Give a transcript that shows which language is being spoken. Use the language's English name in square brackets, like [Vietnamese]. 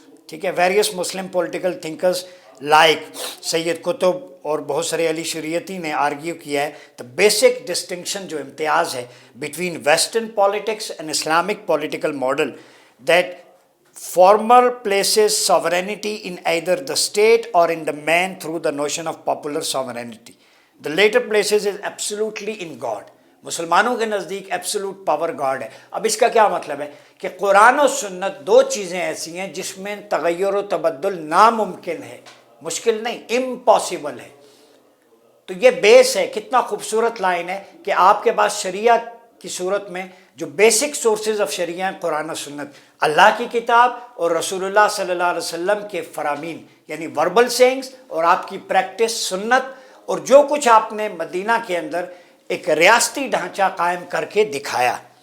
[English] ٹھیک ہے۔ Various Muslim political thinkers like Sayyid Qutb [Urdu] اور بہت سارے [English] Ali Shariati نے argue کیا ہے the بیسک ڈسٹنکشن، [Urdu] جو امتیاز ہے [English] Between western politics and Islamic political model, that former places sovereignty in either the state or in the man through the notion of popular sovereignty. The later places is absolutely in God. [Urdu] مسلمانوں کے نزدیک absolute power God ہے۔ اب اس کا کیا مطلب ہے کہ قرآن و سنت 2 چیزیں ایسی ہیں جس میں تغیر و تبدل ناممکن ہے، مشکل نہیں، امپاسبل ہے۔ تو یہ بیس ہے، کتنا خوبصورت لائن ہے کہ آپ کے پاس شریعہ کی صورت میں جو بیسک سورسز آف شریعہ ہیں قرآن و سنت، اللہ کی کتاب اور رسول اللہ صلی اللہ علیہ وسلم کے فرامین، یعنی وربل سینگز، اور آپ کی پریکٹس سنت، اور جو کچھ آپ نے مدینہ کے اندر ایک ریاستی ڈھانچہ قائم کر کے دکھایا،